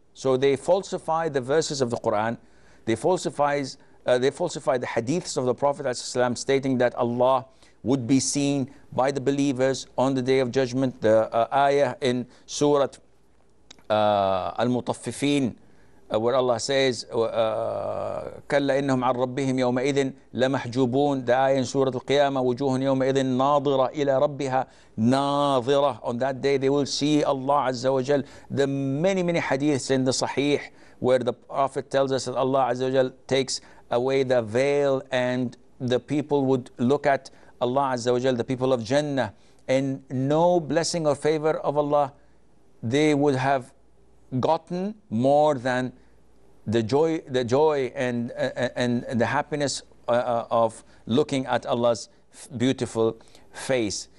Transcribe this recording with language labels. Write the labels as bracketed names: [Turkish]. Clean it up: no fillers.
[English] So they falsify the verses of the Quran. They falsify the hadiths of the Prophet ﷺ stating that Allah would be seen by the believers on the Day of Judgment. The ayah in Surah Al-Mutaffifin, where Allah says, [Arabic] كَلَّا إِنَّهُمْ عَنْ رَبِّهِمْ يَوْمَئِذٍ لَمَحْجُوبُونَ. [English] The ayah in Surah Al-Qiyamah, [Arabic] وُجُوهٌ يَوْمَئِذٍ نَاظِرَةٌ إِلَى رَبِّهَا نَاظِرَةٌ. [English] On that day they will see Allah Azza wa Jal. The many hadiths in the Sahih where the Prophet tells us that Allah Azza wa Jal takes away the veil and the people would look at Allah Azza wa Jal, the people of Jannah, and no blessing or favor of Allah they would have gotten more than the joy and the happiness of looking at Allah's beautiful face.